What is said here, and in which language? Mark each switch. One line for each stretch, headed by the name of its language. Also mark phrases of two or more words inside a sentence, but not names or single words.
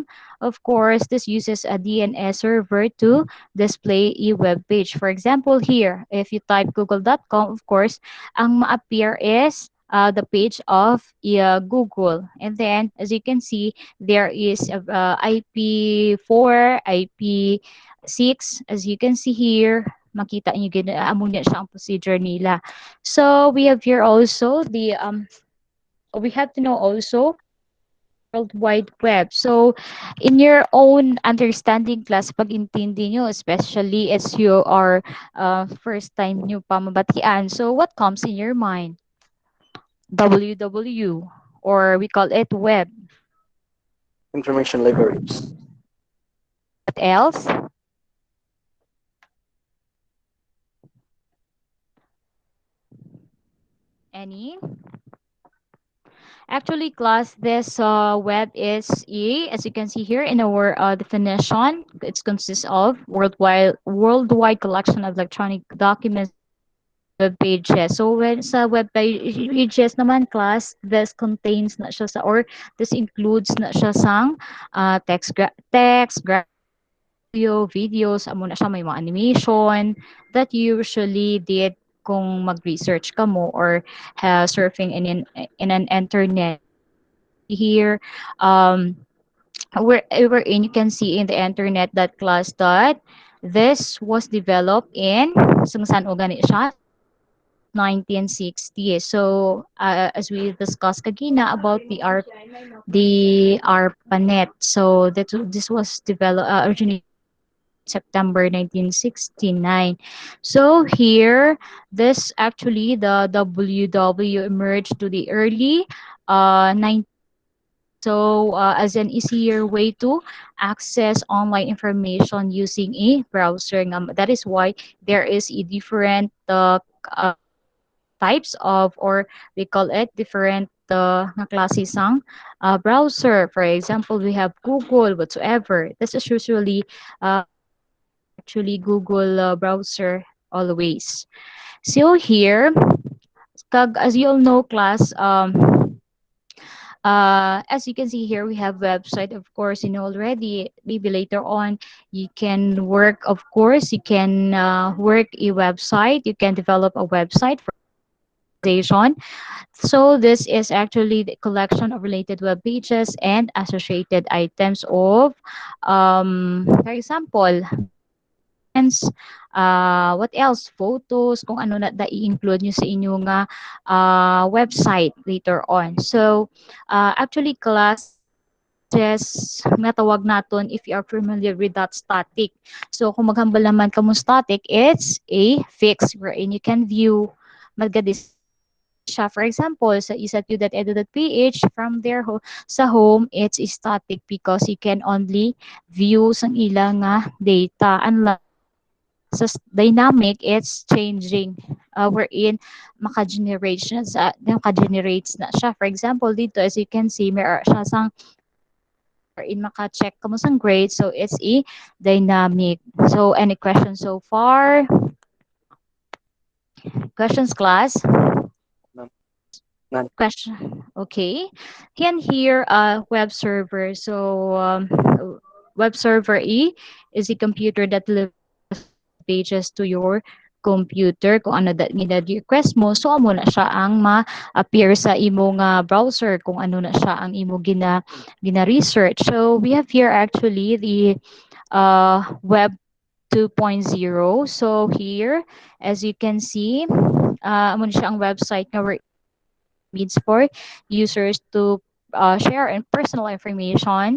English: Of course, this uses a DNS server to display a web page. For example, here, if you type google.com, of course,
Hiligaynon: ang ma-appear
English: is the page of Google. And then, as you can see, there is IP4, IP6. As you can see here,
Hiligaynon: makita nyo amo niya siya ang procedure nila.
English: So we have here also we have to know also World Wide Web. So in your own understanding class,
Hiligaynon: pag intindi nyo,
English: especially as you are first time
Hiligaynon: nyo pa mabatian,
English: so what comes in your mind? WW, or we call it web. Information libraries. What else? Any? Actually, class, this web is as you can see here in our definition, it consists of worldwide collection of electronic documents web pages. So when sa web pages naman class, this contains
Hiligaynon: na siya sa
English: or this includes
Hiligaynon: na siya sang
English: text, graphics, audio, videos,
Hiligaynon: amo na siya may mga
English: animation that you usually did
Hiligaynon: kung mag-research ka mo
English: or surfing in an internet. So as you can see here, wherein you can see in the internet that class that this was developed in
Hiligaynon: saan gani siya sa
English: 1960s. So as we discussed kagina about the ARPANET. So this was developed originated in September 1969. So here, this actually the WW emerged to the early 1990s. So as an easier way to access online information using a browser. That is why there is a different types of, or we call it different
Hiligaynon: nga klase sang
English: browser. For example, we have Google whatsoever. This is usually actually Google browser always. So here, as you all know, class, as you can see here, we have website. Of course, you know already. Maybe later on, you can work. Of course, you can work a website. You can develop a website for organization. So this is actually the collection of related web pages and associated items of, for example, documents, what else, photos,
Hiligaynon: kung ano na i-include nyo sa inyong website later on.
English: So actually class, web pages
Hiligaynon: nga tawag naton
English: if you are familiar with that static. So
Hiligaynon: kung maghambal naman kamo
English: static, it's a fix wherein you can view
Hiligaynon: magka-display siya.
English: For example, sa isatu.edu.ph, from there sa home, it's static because you can only view
Hiligaynon: sang ilang
English: data. Unlike sa dynamic, it's changing wherein
Hiligaynon: maka-generates na siya.
English: For example, dito as you can see,
Hiligaynon: meron siya sang wherein maka-check ka mo sang grade.
English: So it's a dynamic. So any questions so far? Questions, class? None. None. Question. Okay. Can here web server. So web server E is a computer that delivers web pages to your computer.
Hiligaynon: Kung ano
English: that request
Hiligaynon: mo, so amo na siya ang ma-appear sa imo nga browser kung ano na siya ang imo gina-research.
English: So we have here actually the web 2.0. So here, as you can see,
Hiligaynon: amo na siya ang
English: website nga means for users to share and personal information.